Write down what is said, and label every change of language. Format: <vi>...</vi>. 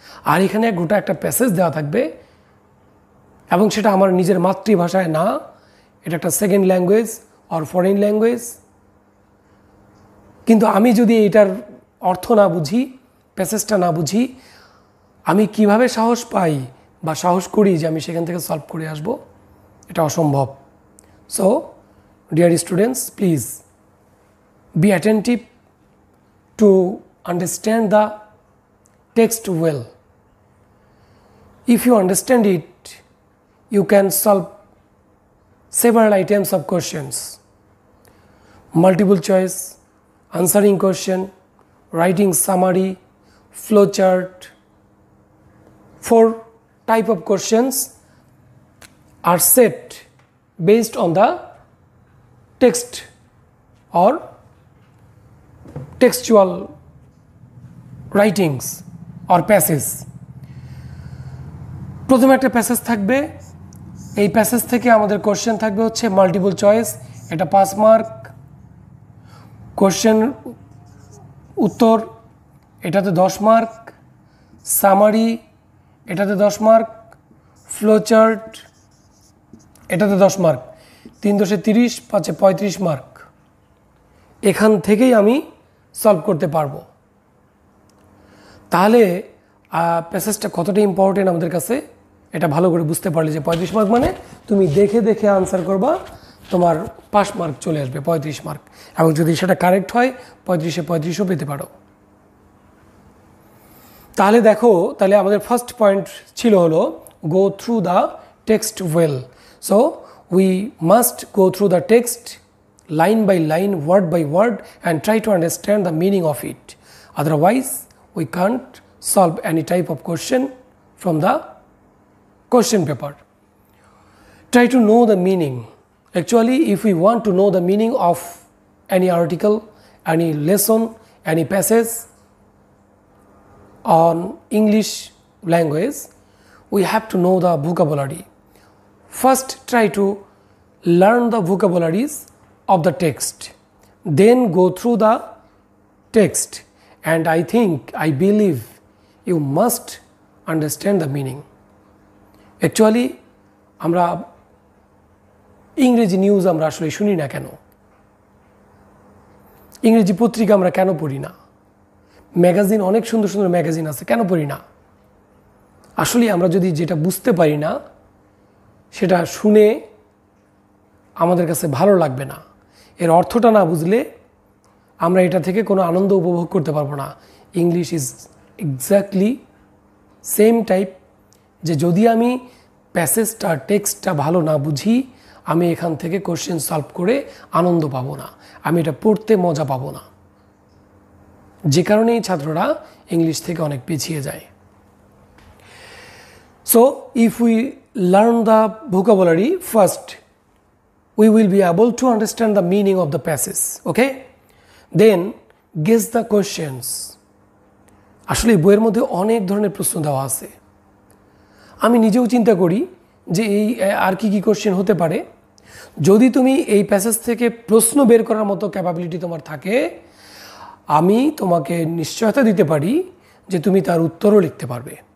<bn>আর এখানে গোটা একটা প্যাসেজ দেওয়া থাকবে এবং সেটা আমার নিজের মাতৃভাষায় না, এটা একটা second language or foreign language. কিন্তু আমি যদি এটার অর্থ না বুঝি, প্যাসেজটা না বুঝি, আমি কিভাবে সাহস পাই বা সাহস করি যে আমি সেখান থেকে সলভ করে আসব? এটা অসম্ভব।</bn> <en>So dear students, please be attentive to understand the text well. If you understand it, you can solve several items of questions: multiple choice, answering question, writing summary, flowchart. 4 type of questions are set based on the text or textual writings or passage.</en> <bn>প্রথমে একটা passage থাকবে, এই passage থেকে আমাদের question থাকবে হচ্ছে multiple choice, এটা 5 mark. Question উত্তর এটাতে 10 মার্ক, সামারি এটাতে 10 মার্ক, ফ্লোচার্ট এটাতে 10 মার্ক, 3 × 30, 5 × 35 মার্ক। এখান থেকেই আমি সলভ করতে পারবো। তাহলে প্যাসেজটা কতটা ইম্পর্টেন্ট আমাদের কাছে এটা ভালো করে বুঝতে পারলে যে 35 মার্ক মানে তুমি দেখে দেখে আনসার করবা, তোমার 5 মার্ক চলে আসবে, 35 মার্ক। এবং যদি সেটা কারেক্ট হয় 35-এ 35ও পেতে পারো। তাহলে দেখো, তাহলে আমাদের ফার্স্ট পয়েন্ট ছিল হলো</bn> <en>Go through the text well. So we must go through the text line by line, word by word, and try to understand the meaning of it. Otherwise, we can't solve any type of question from the question paper. Try to know the meaning. Actually, if we want to know the meaning of any article, any lesson, any passage on English language, we have to know the vocabulary. First, try to learn the vocabularies of the text, then go through the text, and I believe you must understand the meaning.</en> <bn>Actually, আমরা ইংরেজি news আমরা আসলে শুনি না কেন? ইংরেজি পত্রিকা আমরা কেন পড়ি না? ম্যাগাজিন, অনেক সুন্দর সুন্দর ম্যাগাজিন আছে, কেন পড়ি না? আসলে আমরা যদি যেটা বুঝতে পারি না সেটা শুনে আমাদের কাছে ভালো লাগবে না। এর অর্থটা না বুঝলে আমরা এটা থেকে কোনো আনন্দ উপভোগ করতে পারবো না।</bn> <en>English is exactly same type,</en> <bn>যে যদি আমি প্যাসেজটা টেক্সটটা ভালো না বুঝি, আমি এখান থেকে কোশ্চেন সলভ করে আনন্দ পাবো না, আমি এটা পড়তে মজা পাবো না। যে কারণেই ছাত্ররা ইংলিশ থেকে অনেক পিছিয়ে যায়।</bn> <en>So if we learn the vocabulary first, we will be able to understand the meaning of the passage. Okay, then guess the questions.</en> <bn>আসলে বইয়ের মধ্যে অনেক ধরনের প্রশ্ন দেওয়া আছে। আমি নিজেও চিন্তা করি যে এই আর কি কি কোশ্চেন হতে পারে। যদি তুমি এই প্যাসেজ থেকে প্রশ্ন বের করার মতো ক্যাপাবিলিটি তোমার থাকে, আমি তোমাকে নিশ্চয়তা দিতে পারি যে তুমি তার উত্তরও লিখতে পারবে।</bn>